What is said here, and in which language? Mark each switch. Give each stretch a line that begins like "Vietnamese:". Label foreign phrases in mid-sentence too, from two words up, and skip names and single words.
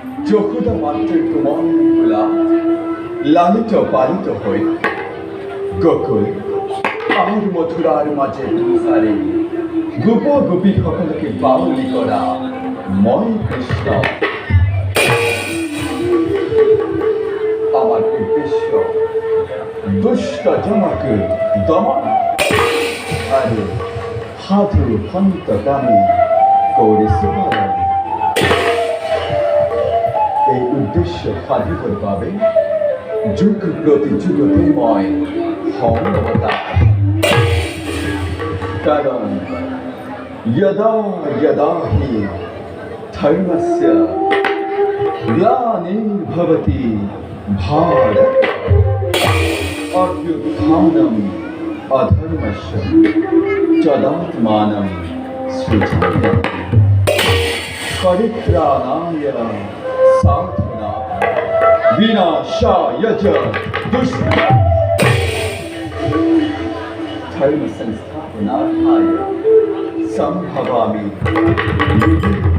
Assamese: যশোদা মাতৃৰ কোমল কোলা লালিত পালিত হৈ গকুল আৰু মথুৰাৰ মাজে বিচাৰি গোপ গোপীসকলকে বাউলি কৰা মই কৃষ্ণ
Bangla: আমার উদ্দেশ্য দুষ্ট জনকে দমন আর সাধু সন্তকামী
Assamese: কৰিছো পালন এই উদ্দেশ্য সাধিবৰ বাবে যুগ প্ৰতি যুগতে মই হওঁ অৱতাৰ
Sanskrit: কাৰণ यदा यदा हि धर्मस्य ग्लानिर्भवति भारत अभ्युत्थानम् अधर्मस्य तदात्मानं सृजाम्यहम् परित्राणाय साधुना विनाशाय च दुष्कृताम् धर्म संस्थापनार्थाय संभवामि युगे